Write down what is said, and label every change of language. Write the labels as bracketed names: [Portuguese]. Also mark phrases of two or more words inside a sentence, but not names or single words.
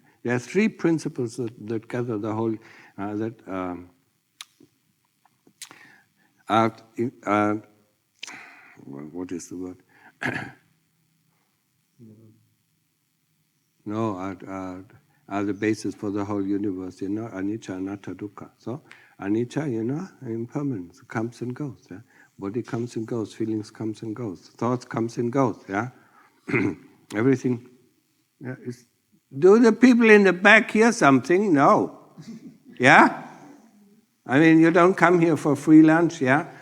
[English] There are three principles that gather the whole, what is the word? Are the basis for the whole universe, [Pali] anicca, anatta, dukkha. [English] So, anicca, impermanence, comes and goes. Yeah? Body comes and goes, feelings comes and goes, thoughts comes and goes. Yeah, everything. Yeah, do the people in the back hear something? No. Yeah. You don't come here for free lunch, yeah?